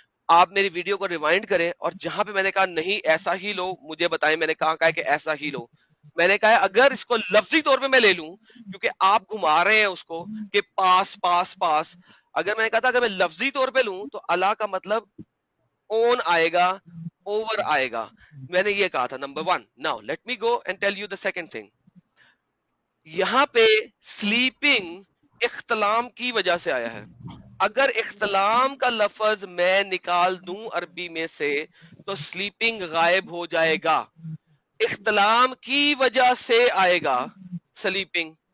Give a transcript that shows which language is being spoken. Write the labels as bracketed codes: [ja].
[ur] آپ میری ویڈیو کو ریوائنڈ کریں، اور جہاں پہ میں نے کہا نہیں ایسا ہی لو، مجھے بتائیں میں نے کہا ہے کہ ایسا ہی لو. میں نے کہا اگر اس کو لفظی طور پہ میں لے لوں، کیونکہ آپ گھما رہے ہیں اس کو کہ پاس پاس پاس. اگر میں نے کہا تھا اگر میں لفظی طور پہ لوں تو اللہ کا مطلب اون آئے گا، اوور آئے گا. میں نے یہ کہا تھا number 1. [en] Now let me go and tell you the second thing. [ur] یہاں پہ سلیپنگ اختلام کی وجہ سے آیا ہے. اگر اختلام کا لفظ میں نکال دوں عربی میں سے تو سلیپنگ غائب ہو جائے گا. اختلام کی وجہ سے آئے گا سلیپنگ.